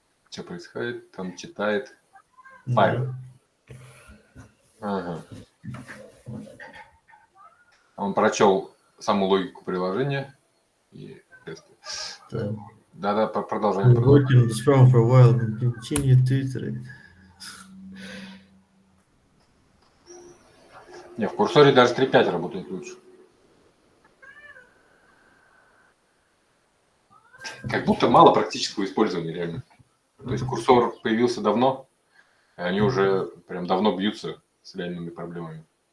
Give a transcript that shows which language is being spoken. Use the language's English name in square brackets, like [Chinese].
[Russian] Что происходит? Там читает Да. файл. Ага. Он прочел саму логику приложения и тесты. Да. Да, продолжение. [English] We're working on this problem for a while and continue to iterate. [Russian] Не, в курсоре даже 3.5 работает лучше. Как будто мало практического использования, реально. То есть курсор появился давно, и они уже прям давно бьются с реальными проблемами.